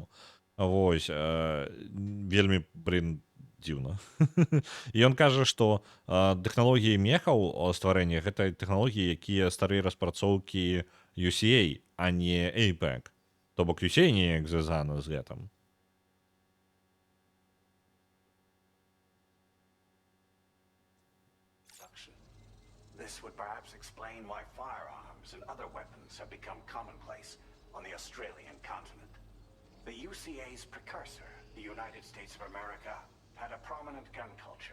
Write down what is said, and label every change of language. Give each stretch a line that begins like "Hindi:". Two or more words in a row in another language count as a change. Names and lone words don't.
Belarusian: Вось, вельмі, дзіўна. І ён кажа, што тэхналогіі мехаў стварэння гэта тэхналогіі, якія старыя распрацоўкі UCA, а не APEC. То бок UCA неяк звязана з гэтым.
English: This would perhaps explain why firearms and other weapons have become commonplace on the Australian continent. The UCA's precursor, the United States of America, had a prominent gun culture.